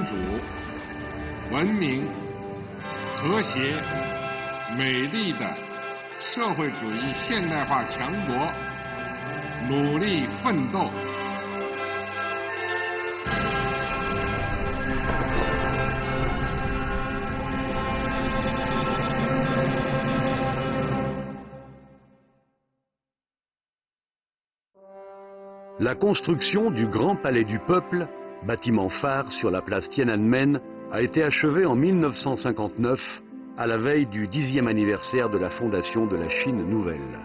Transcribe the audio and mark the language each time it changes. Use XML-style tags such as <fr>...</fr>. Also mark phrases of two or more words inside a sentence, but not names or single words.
<zh>主、文明、和谐、美丽的社会主义现代化强国努力奋斗。</zh> <fr>La construction du Grand Palais du Peuple, bâtiment phare sur la place Tiananmen, a été achevée en 1959, à la veille du 10e anniversaire de la fondation de la Chine nouvelle.</fr>